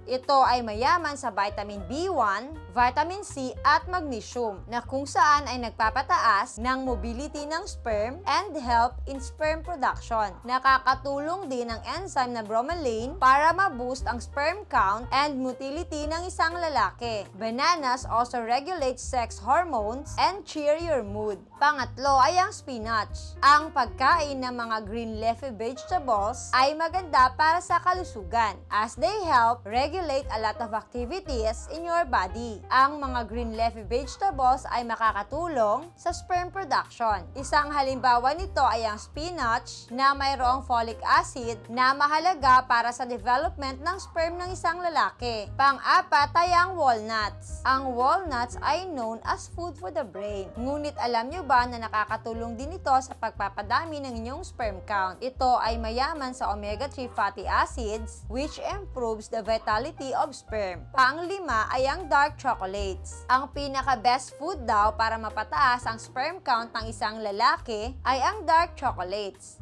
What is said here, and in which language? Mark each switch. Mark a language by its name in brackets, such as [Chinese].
[Filipino] Ito ay mayaman sa vitamin B1, vitamin C at magnesium na kung saan ay nagpapataas ng mobility ng sperm [English] and help in sperm production. [Filipino] Nakakatulong din ang enzyme na bromelain para ma-boost ang sperm count [English] and motility [Filipino] ng isang lalaki. [English] Bananas also regulate sex hormones and cheer your mood. [Filipino] Pangatlo ay ang spinach. Ang pagkain ng mga green leafy vegetables ay maganda para sa kalusugan [English] as they help regulate a lot of activities in your body. [Filipino] Ang mga green leafy vegetables ay makakatulong sa sperm production. Isang halimbawa nito ay ang spinach na mayroong folic acid na mahalaga para sa development ng sperm ng isang lalaki. Pang-apat ay ang walnuts. [English] Ang walnuts ay known as food for the brain. [Filipino] Ngunit alam nyo ba na nakakatulong din ito sa pagpapadami ng inyong sperm count? Ito ay mayaman sa [English] omega-3 fatty acids which improves the vitality of sperm. [Filipino] Pang-lima ay ang dark chocolates. Ang pinaka-best food daw para mapataas ang sperm count ng isang lalaki ay ang dark chocolates.